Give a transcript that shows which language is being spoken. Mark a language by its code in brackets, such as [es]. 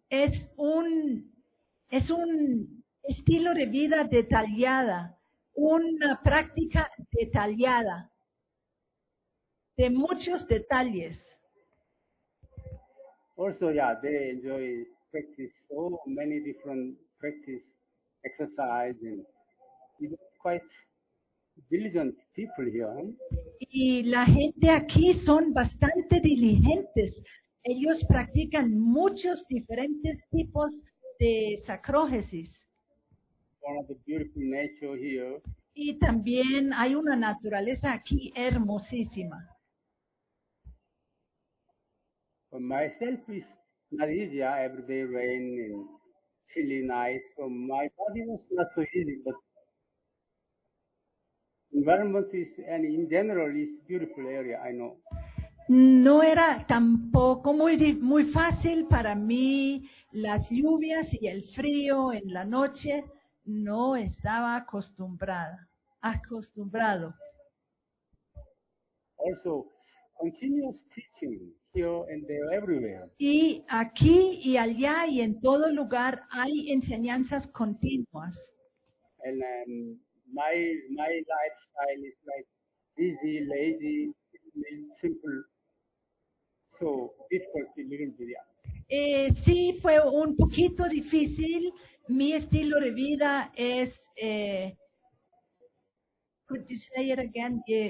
[es] Es un estilo de vida detallada, una práctica detallada, de muchos detalles. [en] Also, yeah, they enjoy practice, so many different practice, exercise, and it's quite diligent people here. [es] Y la gente aquí son bastante diligentes. Ellos practican muchos diferentes tipos de sacrógesis. [en] One of the beautiful nature here. [es] Y también hay una naturaleza aquí hermosísima. [en] For myself, it's not easy. Every day rain and chilly night. So my body was not so easy, but environment is, and in general, is beautiful area, I know. [es] No era tampoco muy fácil para mí. Las lluvias y el frío en la noche, no estaba acostumbrado. [en] Also, continuous teaching here and there, everywhere. [es] Y aquí y allá y en todo lugar hay enseñanzas continuas. [en] And my lifestyle is like busy, lazy, simple. So difficult, [es] sí, fue un poquito difícil. Mi estilo de vida es, [en] could you say it again?